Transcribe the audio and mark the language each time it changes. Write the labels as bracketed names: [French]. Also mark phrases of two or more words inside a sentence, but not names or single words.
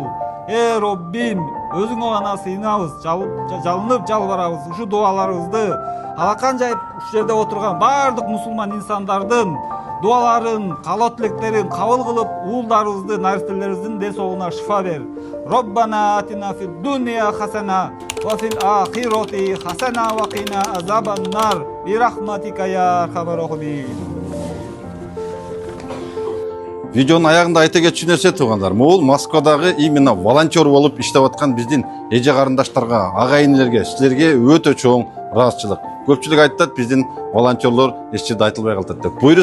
[Kyrgyz] Роббим, өзүңө гана сыйынабыз, жалынып жалбарабыз. Ушу дуаларыбызды алакан жайып ушу жерде отурган бардык мусулман инсандардын дуаларын, каалоо тилектерин кабыл кылып, уулдарыбызды, наристелерибиздин ден соолугуна шифа бер. [Arabic] ربنا آتنا في الدنيا حسنة وفي الآخرة حسنة وقنا عذاب النار برحمتك يا أرحم الراحمين. [Kyrgyz] Видеонун аягында айта кетчү нерсе туугандар. Могул Москвадагы именно волонтер болуп иштеп аткан биздин эже карындаштарга, агайынелерге, силерге өтө чоң ыраазычылык. Көпчүлүк айтат биздин волонтерлор эч жерде айтылбай калат деп.